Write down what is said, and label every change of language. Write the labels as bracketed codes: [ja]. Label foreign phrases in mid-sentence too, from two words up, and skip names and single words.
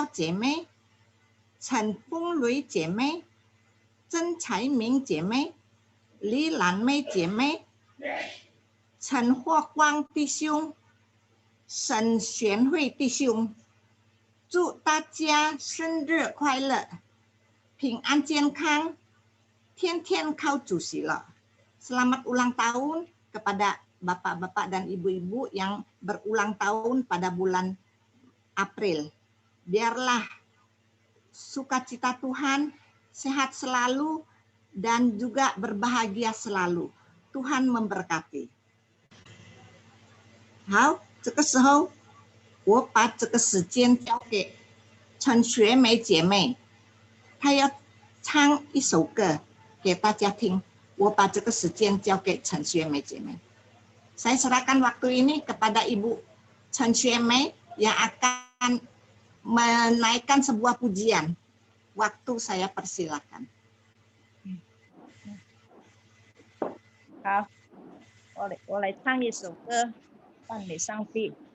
[zh] 姐妹、陈凤蕊姐妹、曾才明姐妹、李兰妹姐妹、陈霍光弟兄、沈玄慧弟兄，祝大家生日快乐，平安健康，天天靠主喜乐。 [id] Selamat ulang tahun kepada bapak-bapak dan ibu-ibu yang berulang tahun pada bulan April. Biarlah sukacita Tuhan, sehat selalu, dan juga berbahagia selalu. Tuhan memberkati. [zh] 好，这个时候我把这个时间交给陈学梅姐妹，她要唱一首歌给大家听。我把这个时间交给陈学梅姐妹。 [id] Saya serahkan waktu ini kepada Ibu Chen Xue Mei yang akan menaikkan sebuah pujian. Waktu saya persilakan. [zh] 好，我来唱一首歌，赞美上帝，